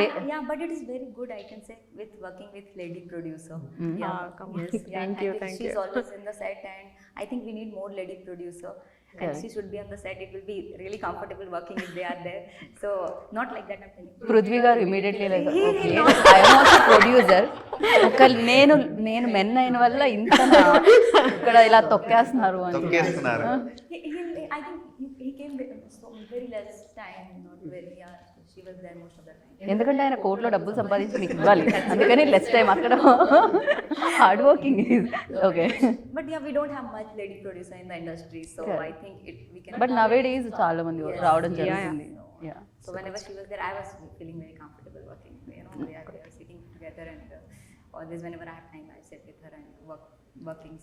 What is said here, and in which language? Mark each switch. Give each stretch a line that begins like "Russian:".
English: Yeah, but it is very good, I can say, with working with lady producer. Yeah, yes, yeah. Thank you, thank She's you. always in the set, and I think we need more lady producer. And she should be on the set. It will be really comfortable working if they are there. So not like that, I'm telling you. Prithvi garu immediately like okay I'm also producer.
Telugu: ఒక నేను men అయిన వల్ల ఇంత ఇక్కడ ఇలా తొక్కేస్తున్నారు అని. తొక్కేస్తున్నారు.
English: I think he came very less time, not very. Yeah, she was there most of the time.
Telugu: ఎందుకంటే ఆయన కోర్టులో డబ్బులు సంపాదించి మీకు ఇవ్వాలి, అందుకని లెస్ టైం అక్కడ
English: Hard working is okay. But yeah, we don't have much lady producer in the industry, so I think we can.
Telugu: But నవే days చాలా మంది రావడం జరుగుతుంది. Yeah
English: So whenever she was there, I was feeling very comfortable working. You know, we are sitting together, and always whenever I have time, I sit with her and working.